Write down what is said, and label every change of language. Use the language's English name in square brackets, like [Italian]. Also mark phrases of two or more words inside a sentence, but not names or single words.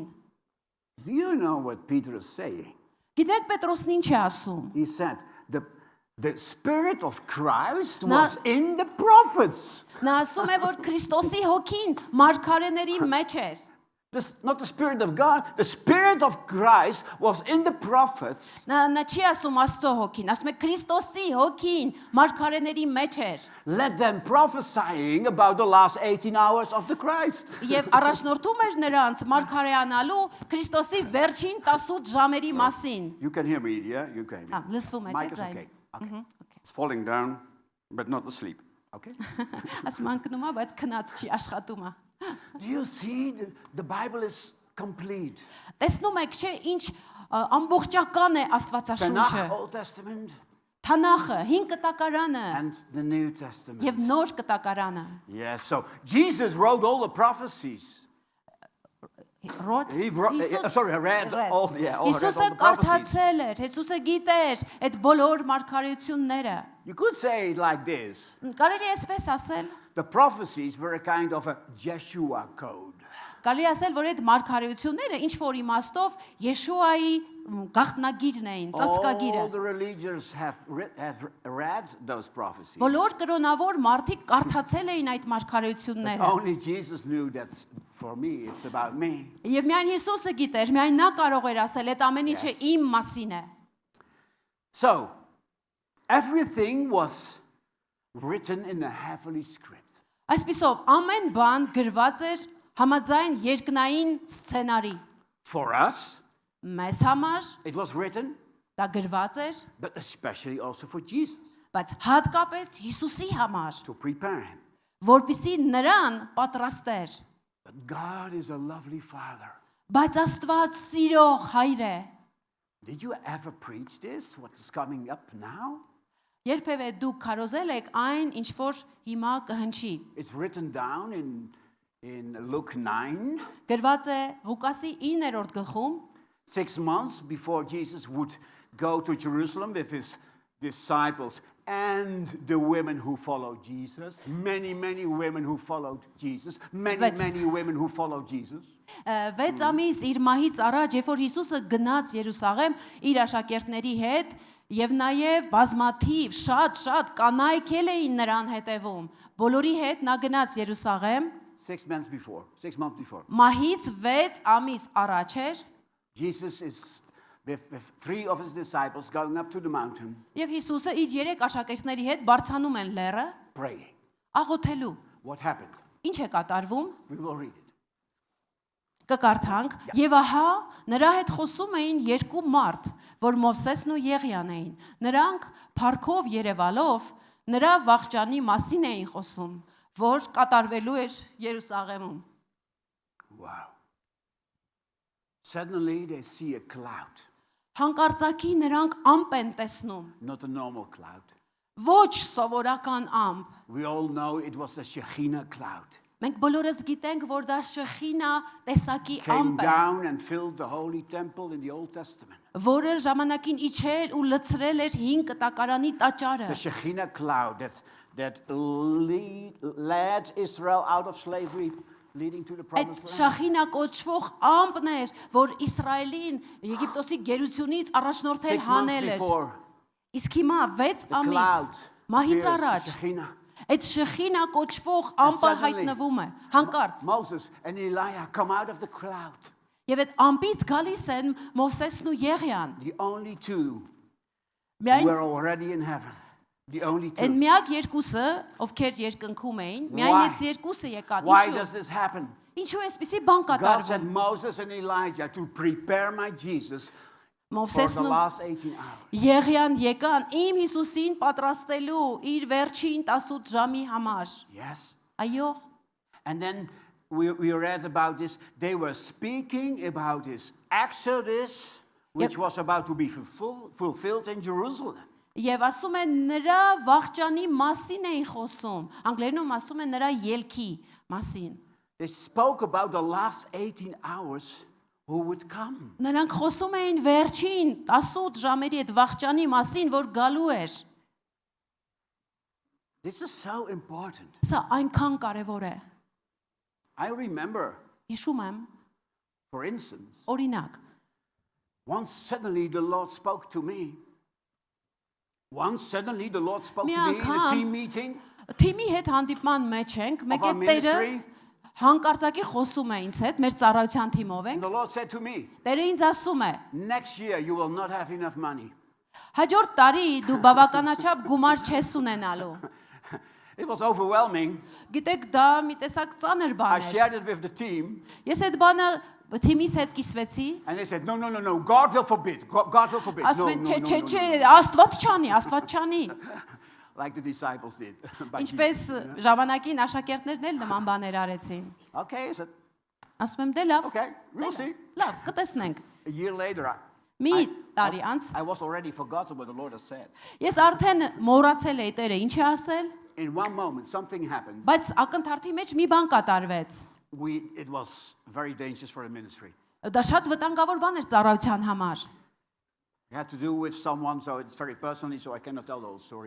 [English] Do you know what Peter is saying? [Armenian] Գիտեք Պետրոսն ինչ է ասում։ [English] He said, the Spirit of Christ was in the prophets. [Armenian] Նա ասում է, որ Քրիստոսի հոգին մարգարեների մեջ էր։ [English] Not the Spirit of God, the Spirit of Christ was in the prophets. [Armenian] Նա չի ասում Աստծո հոգին, ասում է Քրիստոսի հոգին մարգարեների մեջ էր։ [English] Let them prophesying about the last 18 hours of the Christ. [Armenian] Եվ առաջնորդում էր նրանց մարգարեանալու Քրիստոսի վերջին 18 ժամերի մասին։ [English] You can hear me, yeah? You can hear me. [Armenian] Լսվում է, [English] Mic [Armenian] չէ՞ [English] is [Armenian] ձայն։ [English] okay. Okay. It's falling down, but not asleep. Okay? [Armenian] Ասում անկնում է, բայց քնած չի, աշխատում է։ [English] Do you see the Bible is complete? [Armenian] Տեսնում եք, չէ, ինչ ամբողջական է Աստվածաշունչը։ [English] Tanakh, Old Testament, [Armenian] Թանախը, 5 կտակարանը [English] and the New Testament. [Armenian] եւ նոր կտակարանը։ [English] Yes, so Jesus wrote all the prophecies. Ռոդ He read all the [Armenian] Հիսուսը [English] prophecies. [Armenian] կարդացել էր, Հիսուսը գիտեր այդ բոլոր մարգարեությունները։ [English] You could say it like this. [Armenian] Կարելի է այսպես ասել։ [English] The prophecies were a kind of a Yeshua code. [Armenian] Կարելի ասել, որ այդ մարգարեությունները ինչ որ իմաստով Եշուայի գաղտնագիրն էին, ծածկագիրը։ [English] All the religions have read those prophecies. [Armenian] Բոլոր կրոնավոր մարդիկ կարդացել էին այդ մարգարեությունները։ [English] Only Jesus knew that for me, it's about me. [Armenian] Եվ միայն Հիսուսը գիտեր, միայն նա կարող էր ասել, այդ ամեն ինչը իմ մասին է։ [English] So, everything was written in a heavenly script. [Armenian] Այսպիսով, ամեն բան գրված էր համաձայն երկնային սցենարի։ [English] For us, [Armenian] Մեզ համար [English] it was written, [Armenian] դա գրված էր, [English] but especially also for Jesus, [Armenian] բայց հատկապես Հիսուսի համար, [English] to prepare him. [Armenian] որպեսզի նրան պատրաստեր։ [English] But God is a lovely Father. [Armenian] Բայց Աստված սիրող հայր է։ [English] Did you ever preach this, what is coming up now? [Armenian] Երբևէ դուք քարոզել եք այն, ինչ որ հիմա կհնչի։ [English] It's written down in Luke 9. [Armenian] Գրված է Ղուկասի 9-րդ գլխում, [English] 6 months before Jesus would go to Jerusalem with his disciples and the women who followed Jesus. Many women who followed Jesus. Many women who followed Jesus. [Armenian] 6 ամիս իր մահից առաջ, երբ որ Հիսուսը գնաց Երուսաղեմ իր աշակերտների հետ, եւ նաեւ բազմաթիվ շատ կանայք էին նրան հետևում։ Բոլորի հետ նա գնաց Երուսաղեմ [English] 6 months before. [Armenian] մահից 6 ամիս առաջ էր։ [English] Jesus is with 3 of his disciples going up to the mountain, [Armenian] Եվ Հիսուսը իր 3 աշակերտների հետ բարձանում են լեռը, [English] praying. [Armenian] աղոթելու։ [English] What happened? [Armenian] Ինչ է կատարվում։ [English] We will read it. [Armenian] Կկարդանք, եւ ահա նրա հետ խոսում էին 2 մարդ, որ Մովսեսն ու Եղիան էին։ Նրանք փառքով երևալով նրա վախճանի մասին էին խոսում, որ կատարվելու էր Երուսաղեմում։ [English] Wow. Suddenly they see a cloud, [Armenian] Հանկարծակի նրանք ամպ են տեսնում, [English] not a normal cloud. [Armenian] ոչ սովորական ամպ։ [English] We all know it was a Shekinah cloud. [Armenian] Մենք բոլորս գիտենք, որ դա Շխինա տեսակի [English] Came [Armenian] ամպ է, [English] down and filled the holy temple in the Old Testament. [Armenian] որը ժամանակին իջել ու լցրել էր 5 կտակարանի տաճարը։ [English] The Shekinah cloud that led Israel out of slavery, leading to the [Armenian] Այդ [English] promised land. [Armenian] Շախինա կոչվող ամպն էր, որ Իսրայելին Եգիպտոսի գերությունից առաջնորդել [English] 6 months [Armenian] հանել էր։ [English] before, [Armenian] Իսկ հիմա 6 [English] the [Armenian] ամիս [English] cloud [Armenian] մահից [English] appears, [Armenian] առաջ [English] the Shekinah. [Armenian] այդ Շխինա կոչվող [English] And [Armenian] ամպը [English] suddenly, [Armenian] հայտնվում է հանկարծ։ [English] Moses and Elijah come out of the cloud. [Armenian] Եվ այդ ամպից գալիս են Մովսեսն ու Եղիան։ [English] The only two who [Armenian] Միայն [English] were already in heaven. The only [Armenian] այն [English] two. [Armenian] միակ երկուսը, ովքեր երկնքում էին, [English] Why? [Armenian] միայն այդ երկուսը եկան։ [English] Why does this happen? [Armenian] Ինչու էսպիսի բան [English] God said [Armenian] կատարվում։ [English] Moses and Elijah to prepare my Jesus for the [Armenian] Մովսեսն ու [English] last 18 hours. [Armenian] Եղիան եկան իմ Հիսուսին պատրաստելու իր վերջին 18 ժամի համար։ [English] Yes. [Armenian] Այո, [English] And then we read about this. They were speaking about his exodus, which was about to be fulfilled in Jerusalem. [Armenian] եւ ասում են նրա վախճանի մասին էին խոսում։ Անգլերենում ասում են նրա ելքի մասին։ [English] They spoke about the last 18 hours who would come. [Armenian] Նրանք խոսում էին վերջին 18 ժամերի այդ վախճանի մասին, որ գալու էր։ [English] This is so important. [Armenian] Սա այնքան կարևոր է։ [English] I remember, [Armenian] Հիշում եմ, [English] for instance, [Armenian] օրինակ, [English] once suddenly the Lord spoke to me. Once suddenly the Lord spoke to me in a team meeting. [Armenian] Թիմի հետ հանդիպման մեջ ենք, մեկ [English] our [Armenian] է Տերը [English] ministry. [Armenian] հանկարծակի խոսում է ինձ հետ, մեր ծառայության թիմով [English] And [Armenian] ենք։ [English] the Lord said to me, [Armenian] Տերը ինձ ասում է. [English] next year you will not have enough money. [Armenian] Հաջորդ տարի դու բավականաչափ գումար չես ունենալու։ [English] It was overwhelming. [Armenian] Գիտեք, դա մի տեսակ ծանր [English] I [Armenian] բան էր։ [English] shared it with the team. [Armenian] Ես այդ բանը թիմիս հետ կիսվեցի։ [English] And they said, no, God will forbid. God will forbid. [Armenian] Ասում [English] No, [Armenian] են, [English] no, no, [Armenian] չէ, [English] no, [Armenian] չէ, [English] no. [Armenian] Աստված չանի, Աստված չանի։ [English] Like the disciples did. By [Armenian] Ինչպես [English] Jesus. [Armenian] ժամանակին աշակերտներն էլ նման բաներ արեցին։ [English] Okay, I said, [Armenian] Ասում եմ, դե լավ։ [English] okay, we'll see. [Armenian] Լավ, կտեսնենք։ [English] A year later, [Armenian] Մի տարի անց [English] I was already forgotten what the Lord has said. [Armenian] ես արդեն մոռացել էի Տերը ինչ է ասել, [English] In one moment, something happened. [Armenian] բայց ակնթարթի մեջ մի բան կատարվեց։ [English] It was very dangerous for the ministry. [Armenian] Դա շատ վտանգավոր բան էր ծառայության համար։ [English] It had to do with someone, so it's very personally, so I cannot tell the whole story.